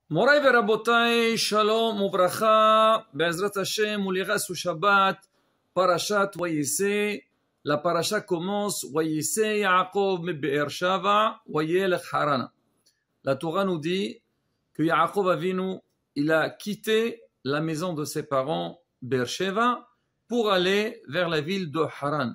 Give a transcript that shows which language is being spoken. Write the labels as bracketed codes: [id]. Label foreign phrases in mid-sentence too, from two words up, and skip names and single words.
[he] מוריי ורבותיי, שלום וברכה, בעזרת השם, ולרס שבת, פרשת ויצא. [fr] La paracha commence [he] ויצא יעקב מבאר שבע, וילך חרנה. [fr] La Torah nous dit que Yaakov Avinu, il a quitté la maison de ses parents, Be'er Sheva, pour aller vers la ville de Haran.